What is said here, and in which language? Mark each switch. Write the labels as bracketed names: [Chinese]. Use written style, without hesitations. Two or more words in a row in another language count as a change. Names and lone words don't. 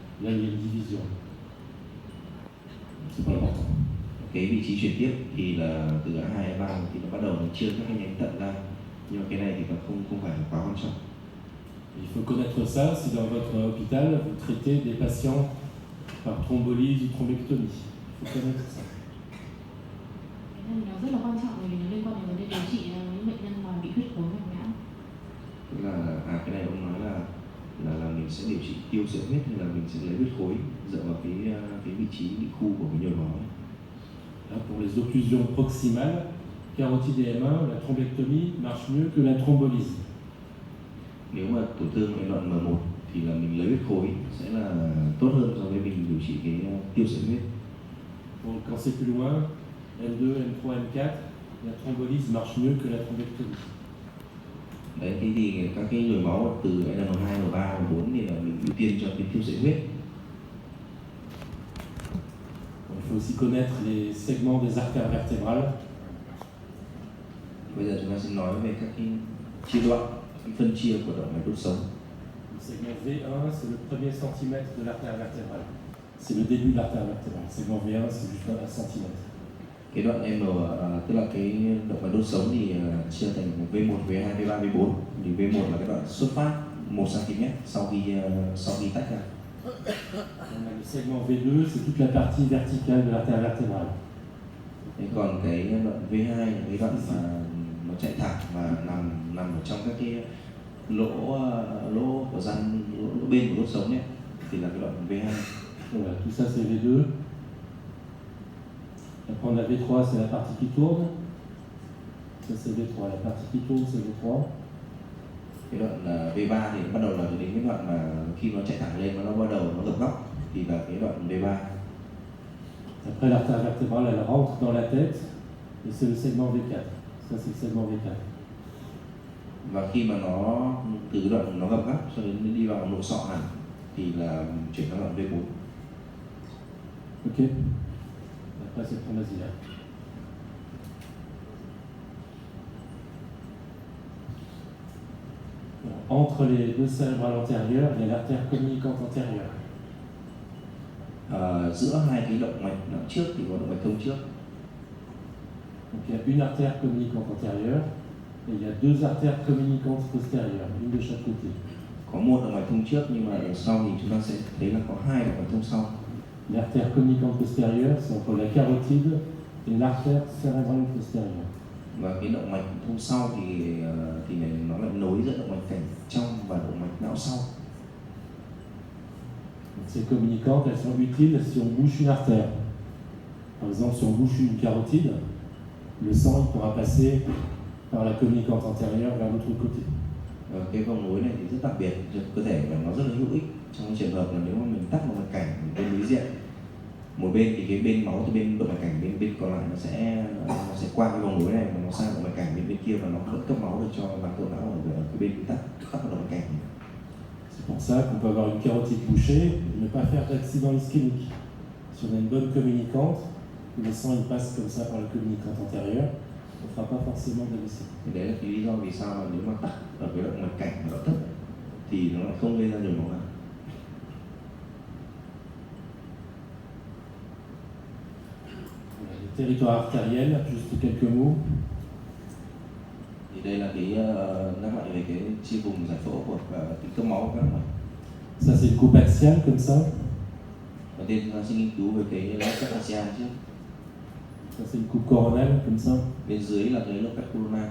[French] Là, il y a une division. C'est pas important. [Vietnamese] Cái vị trí chuyển tiếp thì là từ A2 A3 thì nó bắt đầu nó chia các cái nhánh thận ra, nhưng mà cái này thì nó không phải quá quan trọng. [French] Il faut connaître ça si dans votre hôpital vous traitez des patients par thrombolyse ou thrombectomie. Il faut connaître ça. [Vietnamese] Nên nó rất là quan trọng bởi vì nó liên quan đến vấn đề điều trị những bệnh nhân mà bị huyết khối mạch não. Tức là cái này ông nói là mình sẽ điều trị tiêu sợi huyết hay là mình sẽ lấy huyết khối dựa vào cái vị trí bị khu của cái nhồi máu. [French] Là, pour les occlusions proximales, carotide et M1, la thrombectomie marche mieux que la thrombolyse. [Vietnamese] Nếu mà tổn thương cái đoạn M1 thì là mình lấy huyết khối sẽ là tốt hơn so với mình điều trị cái tiêu sợi huyết. [French] Donc, quand c'est plus loin, M2, M3, M4, la thrombolyse marche mieux que la thrombectomie. [Vietnamese] Đấy, thế thì các cái nhồi máu từ N2, N3, N4 thì là mình ưu tiên cho cái tiêu sợi huyết. [French] Il faut aussi connaître les segments des artères vertébrales. [Vietnamese] Bây giờ chúng ta sẽ nói về các cái chia đoạn, cái phân chia của động mạch đốt sống. [French] Le segment V1, c'est le premier centimètre de l'artère vertébrale. C'est le début de l'artère vertébrale. Le segment V1, c'est juste 1 centimètre. [Vietnamese] Cái đoạn M, tức là cái động mạch đốt sống thì chia thành V1, V2, V3, V4. Thì V1 là cái đoạn xuất phát 1 cm sau khi tách ra. [French] Le segment V2, c'est toute la partie verticale de l'artère vertébrale. [Vietnamese] Còn cái đoạn V2 là cái đoạn mà nó chạy thẳng và nằm ở trong các cái lỗ của răng, lỗ bên của đốt sống ấy, thì là cái đoạn V2. [French] Voilà, tout ça c'est V2. Après on a V3, c'est la partie qui tourne. Ça c'est V3, la partie qui tourne c'est V3. [Vietnamese] Cái đoạn V3 thì bắt đầu là đến cái đoạn mà khi nó chạy thẳng lên nó bắt đầu nó gập góc thì là cái đoạn V3. [French] Après l'artère vertébrale elle rentre dans la tête et c'est le segment V4. Ça c'est le segment V4. [Vietnamese] Và khi mà nó từ cái đoạn nó gập góc cho đến đi vào nội sọ hẳn thì là chuyển sang đoạn V4. [French] Ok. Après c'est le tronc basilaire. Entre les deux cérébrales antérieures, il y a l'artère communicante antérieure. [Vietnamese] Giữa hai cái động mạch não trước thì có động mạch thông trước. [French] Donc il y a une artère communicante antérieure et il y a deux artères communicantes postérieures, une de chaque côté. [Vietnamese] Có một động mạch thông trước nhưng mà đằng sau thì chúng ta sẽ thấy là có hai động mạch thông sau. [French] L'artère communicante postérieure, c'est entre la carotide et l'artère cérébrale postérieure. [Vietnamese] Và cái động mạch thông sau thì nó lại nối giữa động mạch cảnh trong và động mạch não sau. [French] Donc ces communicantes, elles sont utiles si on bouche une artère. Par exemple, si on bouche une carotide, le sang il pourra passer par la communicante antérieure vers l'autre côté. [Vietnamese] Cái vòng nối này thì rất đặc biệt cho cơ thể và nó rất là hữu ích trong trường hợp là nếu mà mình tắc một mạch cảnh bên đối diện, một bên thì cái bên máu từ bên động mạch cảnh bên còn lại nó sẽ qua cái vòng nối này và nó sang động mạch cảnh bên kia và nó vẫn cấp máu được cho bản tổ não ở cái bên bị tắc động mạch cảnh. [French] C'est pour ça qu'on peut avoir une carotide bouchée et ne pas faire d'accident ischémique. Si on a une bonne communicante, le sang il passe comme ça par la communicante antérieure, on ne fera pas forcément d'AVC. [Vietnamese] Đấy là cái lý do vì sao mà nếu mà tắc ở cái động mạch cảnh và đoạn thấp thì nó lại không gây ra nhồi máu não. [French] Le territoire artériel, juste quelques mots. [Vietnamese] Thì đây là cái nhắc lại về cái chia vùng giải phẫu của cái cấp máu các bạn. [French] Ça c'est une coupe axiale comme ça. [Vietnamese] Đầu tiên chúng ta sẽ nghiên cứu về cái lớp cắt axial trước. [French] Ça c'est une coupe coronale comme ça. [Vietnamese] Bên dưới là cái lớp cắt corona.